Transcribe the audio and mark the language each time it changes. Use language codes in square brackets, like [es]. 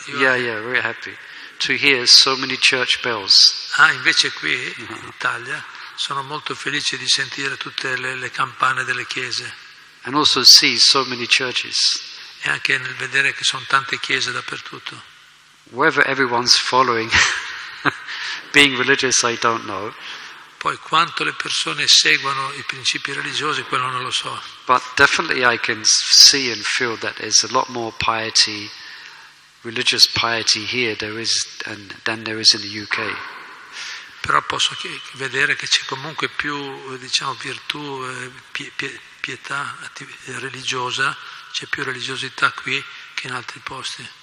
[en] very happy to hear so many church bells. [it] Invece qui in Italia sono molto felice di sentire tutte le campane delle chiese. [en] And also see so many churches. [it] E anche nel vedere che sono tante chiese dappertutto. [en] Whether everyone's following being religious, I don't know. [it] Poi quanto le persone seguono i principi religiosi, quello non lo so. [en] But definitely I can see and feel that there's a lot more piety, religious piety here than there is in the UK. [it] Però posso vedere che c'è comunque più, virtù, pietà religiosa, c'è più religiosità qui che in altri posti.